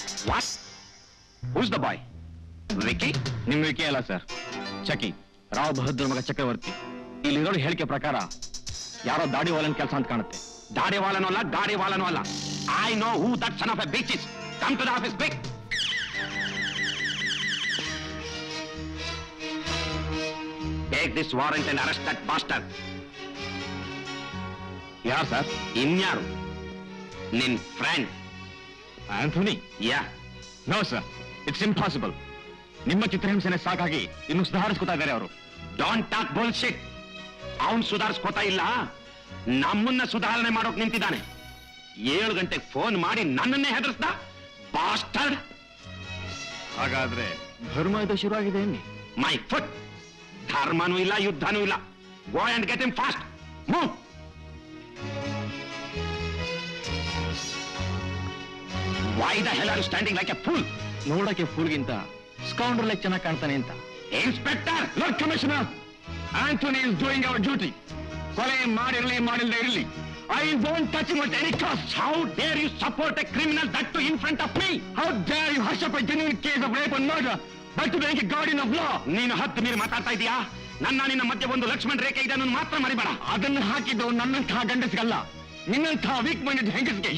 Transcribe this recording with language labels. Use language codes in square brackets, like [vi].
[en] What? Who's the boy? Vicky? [kn] ನಿಮ್ wiki ಅಲ್ಲ sir, ಚಕಿ. Rao Bahadur ಮಗ ಚಕ್ರವರ್ತಿ. ಇಲ್ಲಿರೋ ಹೇಳಿಕೆ ಪ್ರಕಾರ ಯಾರೋ ದಾಡಿವಾಲನ್ ಕೆಲಸ ಅಂತ ಕಾಣುತ್ತೆ. ದಾಡಿವಾಲನೂ ಅಲ್ಲ, ಗಾಡಿವಾಲನೂ ಅಲ್ಲ. [en] I know who that son of a bitch is. Come to the office, quick. Take this warrant and arrest that bastard. [kn] ಯಾರು ಸರ್? ಇನ್ಯಾರು? ನಿನ್ friend Anthony? Yeah. [en] No sir, it's impossible. [kn] ನಿಮ್ಮ ಚಿತ್ರಹಿಂಸೆನೆ ಸಾಕಾಗಿ ಇನ್ನು ಸುಧಾರಿಸ್ಕೊತಾ ಇದ್ದಾರೆ ಅವರು. [en] Don't talk bullshit. [kn] ಅವನ್ ಸುಧಾರಿಸ್ಕೋತಾ ಇಲ್ಲ, ನಮ್ಮನ್ನ ಸುಧಾರಣೆ ಮಾಡೋಕ್ ನಿಂತಿದ್ದಾನೆ. 7 ಗಂಟೆಗೆ ಫೋನ್ ಮಾಡಿ ನನ್ನನ್ನೇ ಹೆದರ್ಸ್ದ ಬಾಸ್ಟರ್ಡ್. ಹಾಗಾದ್ರೆ ಧರ್ಮ ಯುದ್ಧ ಶುರುವಾಗಿದೆ ಎನ್ನಿ. [en] My foot. [kn] ಧರ್ಮನೂ ಇಲ್ಲ, ಯುದ್ಧನೂ ಇಲ್ಲ. [en] Go and get him fast. Move. Why the hell are you standing like a fool? [kn] ನೋಡಕ್ಕೆ ಫೂಲ್ಗಿಂತ ಸ್ಕೌಂಡರ್ ಲೈಕ್ ಚೆನ್ನಾಗಿ ಕಾಣ್ತಾನೆ ಅಂತ. Inspector, [en] Lord commissioner, Anthony is doing our duty. [kn] ಕೊಲೆ ಮಾಡಿರಲಿ ಮಾಡಿಲ್ಲದೆ ಇರಲಿ, [en] I won't touch him at any cost. how dare you support a criminal, that too in front of me? How dare you hush up a genuine case of rape and murder but to make a guardian of law? [kn] ನೀನು ಹತ್ತು ಮೀರಿ ಮಾತಾಡ್ತಾ ಇದೀಯಾ? ನಿನ್ನ ಮಧ್ಯೆ ಒಂದು ಲಕ್ಷ್ಮಣ್ ರೇಖೆ ಇದೆ ಅನ್ನೋದು ಮಾತ್ರ ಮರಿಬೇಡ. ಅದನ್ನು ಹಾಕಿದ್ದು ನನ್ನಂತಹ ಗಂಡಸಿಗಲ್ಲ, ನಿನ್ನಂತಹ [en] weak minded [kn] ಹೆಂಗಸ್ಗೆ.